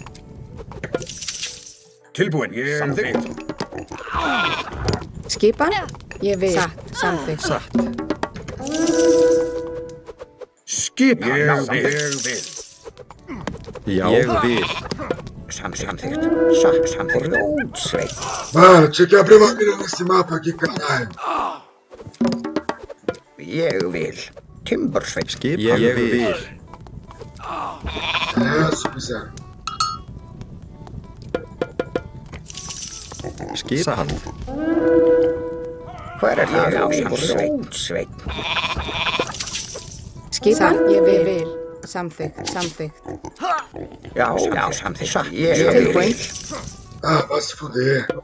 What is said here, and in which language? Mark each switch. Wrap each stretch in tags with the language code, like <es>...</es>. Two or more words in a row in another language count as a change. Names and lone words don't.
<is>Tilbúin. Ég vil. Skipan? Ég vil. Satt. Samþykkt. Satt. Skipan. Ég vil. Já. Ég vil. Samþykkt. Samþykkt. Grjótsveit.</is> <pt>Mano, tinha que abrir uma mira nesse mapa aqui, caralho.</pt> <is>Ég vil. Timbursveit. Skipan. Ég vil.</is> <pt>É, se quiser.</pt> <is>Skipan. Hver er þar? Já, grjótsveit. Skipan? Ég vil. Samþykkt. Samþykkt. Já, samþykkt. Ég vil. Tilbúin.</is> <pt>Ah, vai se fuder.</pt>